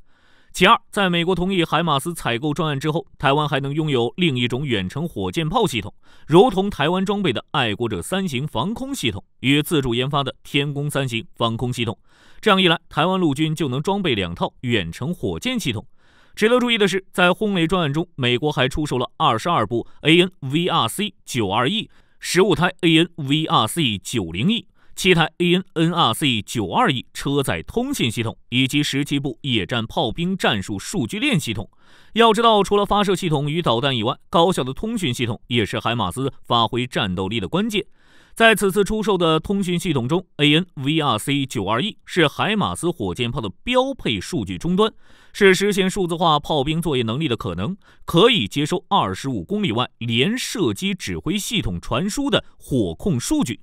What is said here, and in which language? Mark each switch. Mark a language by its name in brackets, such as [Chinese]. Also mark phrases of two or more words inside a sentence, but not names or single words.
[Chinese] 其二，在美国同意海马斯采购专案之后，台湾还能拥有另一种远程火箭炮系统，如同台湾装备的爱国者3型防空系统与自主研发的天宫3型防空系统。这样一来，台湾陆军就能装备2套远程火箭系统。值得注意的是，在轰雷专案中，美国还出售了22部 AN/VRC-92E、15台 AN/VRC-90E、7台 AN/NRC-92E 车载通信系统，以及17部野战炮兵战术数据链系统。要知道，除了发射系统与导弹以外，高效的通讯系统也是海马斯发挥战斗力的关键。在此次出售的通讯系统中， AN/VRC-92E 是海马斯火箭炮的标配数据终端，是实现数字化炮兵作业能力的可能，可以接收25公里外连射击指挥系统传输的火控数据。